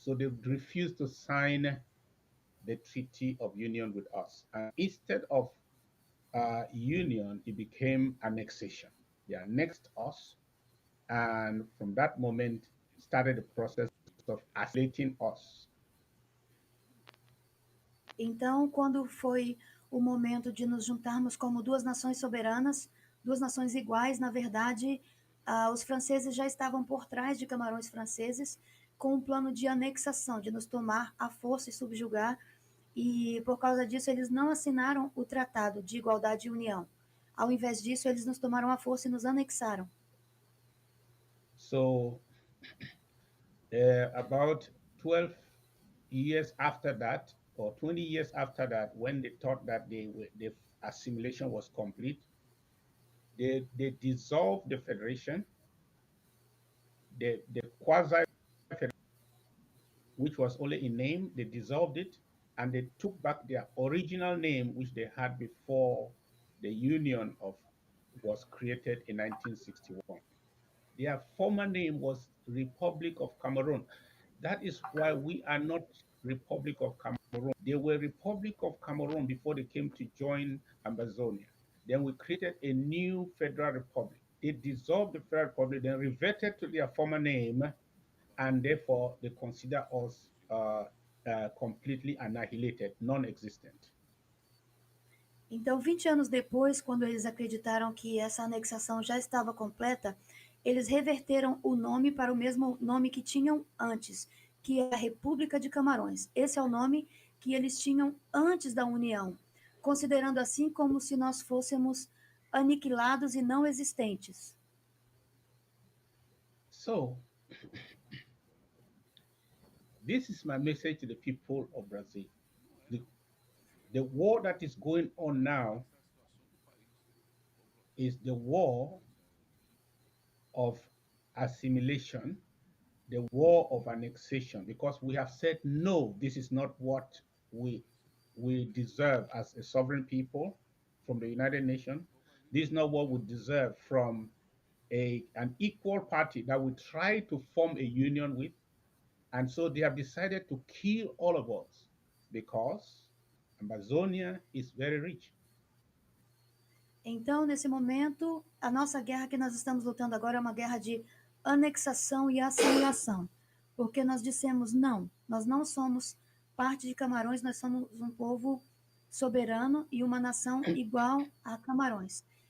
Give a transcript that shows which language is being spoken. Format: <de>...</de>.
<en>So they refused to sign the Treaty of Union with us. And instead of union, it became annexation. They annexed us, and from that moment started the process of assimilating us.</en> <pt>Então, quando foi o momento de nos juntarmos como duas nações soberanas, duas nações iguais, na verdade, os franceses já estavam por trás de Camarões franceses com um plano de anexação, de nos tomar à força e subjugar, e por causa disso eles não assinaram o Tratado de Igualdade e União. Ao invés disso, eles nos tomaram à força e nos anexaram.</pt> <en>So, about 12 years after that, or 20 years after that, when they thought that the assimilation was complete, they dissolved the federation, the quasi-federation, which was only in name, they dissolved it, and they took back their original name, which they had before the union was created in 1961. Their former name was Republic of Cameroon. That is why we are not Republic of Cameroon. They were Republic of Cameroon before they came to join Ambazonia. Then we created a new federal republic. They dissolved the federal republic, then reverted to their former name, and therefore they consider us completely annihilated, non-existent.</en> <pt>Então, 20 anos depois, quando eles acreditaram que essa anexação já estava completa, eles reverteram o nome para o mesmo nome que tinham antes, que é a República de Camarões. Esse é o nome que eles tinham antes da União, considerando assim como se nós fôssemos aniquilados e não existentes.</pt> <en>So, this is my message to the people of Brazil. The war that is going on now is the war of assimilation, the war of annexation, because we have said, no, this is not what we deserve as a sovereign people from the United Nations. This is not what we deserve from an equal party that we try to form a union with. And so they have decided to kill all of us because Amazonia is very rich.</en> <pt>Então, nesse momento, a nossa guerra que nós estamos lutando agora é uma guerra de anexação e assimilação. Porque nós dissemos, não, nós não somos parte de Camarões, nós somos um povo soberano e uma nação igual a Camarões.</pt>